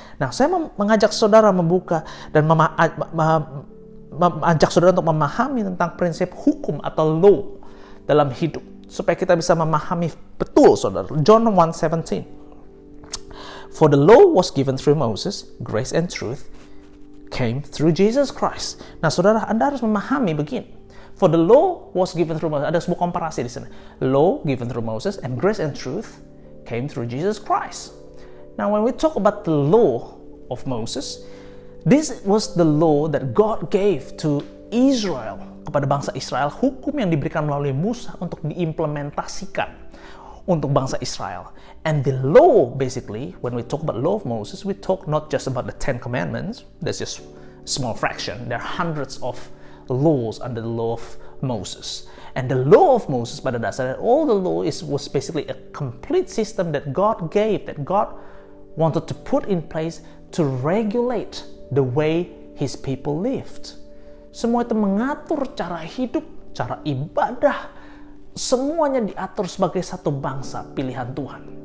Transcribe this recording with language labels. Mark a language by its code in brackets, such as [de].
[id] Nah, saya mengajak saudara membuka dan mengajak saudara untuk memahami tentang prinsip hukum atau law dalam hidup, supaya kita bisa memahami betul, saudara. [en] John 1:17. For the law was given through Moses, grace and truth came through Jesus Christ. [id] Nah, saudara, Anda harus memahami begini. [en] For the law was given through Moses. [id] Ada sebuah komparasi di sana. [en] Law given through Moses and grace and truth came through Jesus Christ. Now when we talk about the law of Moses, this was the law that God gave to Israel, [id] kepada bangsa Israel, hukum yang diberikan melalui Musa untuk diimplementasikan untuk bangsa Israel. [en] And the law, basically, when we talk about law of Moses, we talk not just about the 10 commandments. That's just a small fraction. There are hundreds of laws under the law of Moses. And the law of Moses, [id] pada dasarnya, [en] all the law was basically a complete system that God gave, that God wanted to put in place to regulate the way His people lived. [id] Semua itu mengatur cara hidup, cara ibadah, semuanya diatur sebagai satu bangsa pilihan Tuhan.